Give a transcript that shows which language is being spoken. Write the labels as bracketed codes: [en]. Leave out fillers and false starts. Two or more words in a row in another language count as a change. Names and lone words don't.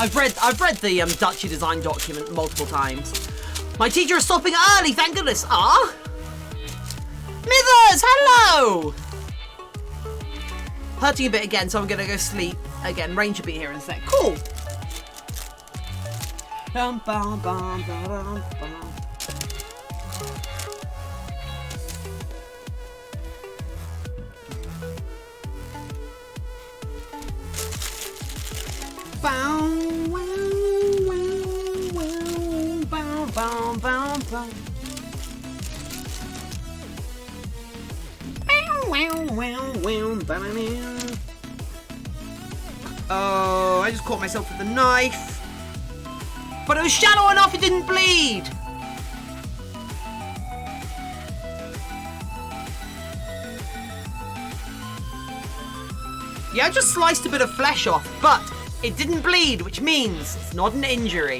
[en] I've read the Dutchie design document multiple times. My teacher is stopping early, thank goodness. Ah, Mithers, hello. Hurting a bit again, so I'm gonna go sleep again. Rain should be here in a sec. Cool. Bum, bum, bum, bum, bum, bum. Bow, wow, wow, wow, bow, bow, bow, bow. Wow, wow, wow, ba-da-da. Oh, I just caught myself with the knife. But it was shallow enough it didn't bleed. Yeah, I just sliced a bit of flesh off, but it didn't bleed, which means it's not an injury.